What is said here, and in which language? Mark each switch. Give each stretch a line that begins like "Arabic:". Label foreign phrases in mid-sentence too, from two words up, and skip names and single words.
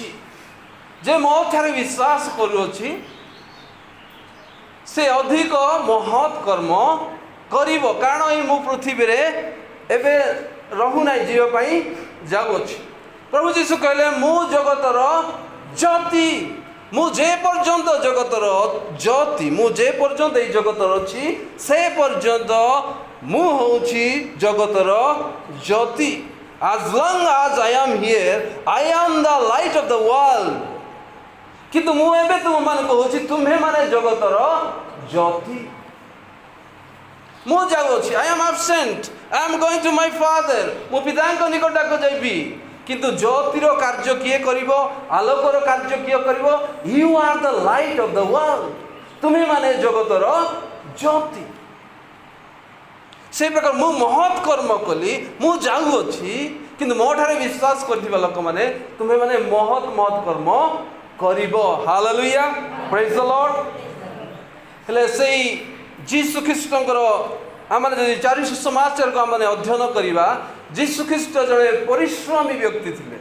Odia: ଯେ ମୋ ଠାରେ ବିଶ୍ୱାସ କରୁଅଛି ସେ ଅଧିକ ମହତ୍ କର୍ମ କରିବ, କାରଣ ମୁଁ ପୃଥିବୀରେ ଏବେ ରହୁନାହିଁ, ଯିବା ପାଇଁ ଯାଉଅଛି। ପ୍ରଭୁ ଯୀଶୁ କହିଲେ, ମୁଁ ଜଗତର ଜ୍ୟୋତି। ମୁଁ ଯେ ପର୍ଯ୍ୟନ୍ତ ଜଗତର ଜ୍ୟୋତି, ମୁଁ ଯେ ପର୍ଯ୍ୟନ୍ତ ଏଇ ଜଗତର ଅଛି, ସେ ପର୍ଯ୍ୟନ୍ତ ମୁଁ ହେଉଛି ଜଗତର ଜ୍ୟୋତି।
English: As long as I am here, I am the light of the world.
Odia: କିନ୍ତୁ ମୁଁ ଏବେ ତୁମମାନଙ୍କୁ କହୁଛି, ତୁମ୍ଭେମାନେ ଜଗତର ଜ୍ୟୋତି। ମୁଁ ଯାଉଅଛି,
English: I am absent, I am going to my father,
Odia: ମୁଁ ପିତାଙ୍କ ନିକଟକୁ ଯିବି। କିନ୍ତୁ ଜ୍ୟୋତିର କାର୍ଯ୍ୟ କିଏ କରିବ? ଆଲୋକର କାର୍ଯ୍ୟ କିଏ କରିବ?
English: You are the light of the world.
Odia: ତୁମେମାନେ ଜଗତର ଜ୍ୟୋତି। ସେଇ ପ୍ରକାର ମୁଁ ମହତ୍ କର୍ମ କଲି, ମୁଁ ଯାଉଅଛି, କିନ୍ତୁ ମୋ ଠାରେ ବିଶ୍ୱାସ କରିଥିବା ଲୋକମାନେ ତୁମେମାନେ ମହତ୍ କର୍ମ କରିବ।
English: Hallelujah, praise the Lord.
Odia: ହେଲେ ସେଇ ଯୀଶୁ ଖ୍ରୀଷ୍ଟଙ୍କର ଆମେ ଯଦି 400 ସମାଚାରକୁ ଆମେ ଅଧ୍ୟୟନ କରିବା, ଯୀଶୁ ଖ୍ରୀଷ୍ଟ ଜଣେ ପରିଶ୍ରମୀ ବ୍ୟକ୍ତି ଥିଲେ।